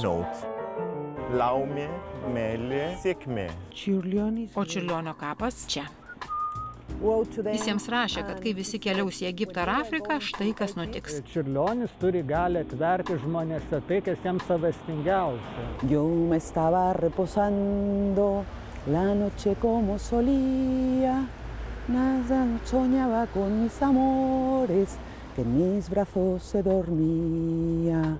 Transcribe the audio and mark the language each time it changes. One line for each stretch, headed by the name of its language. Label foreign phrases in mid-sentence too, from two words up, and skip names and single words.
Lithuanian: Laumė, meilė, sėkmė. O Čiurlionio kapas čia. Jis jiems rašė, kad kai visi keliaus į Egiptą ar Afriką, štai kas nutiks. Čiurlionis turi gali atverti žmonėse tai, kas jiems savastingiausia.
Spanish: Yo me estaba reposando la noche como solía, nada soñaba con mis amores, que en mis brazos se dormía.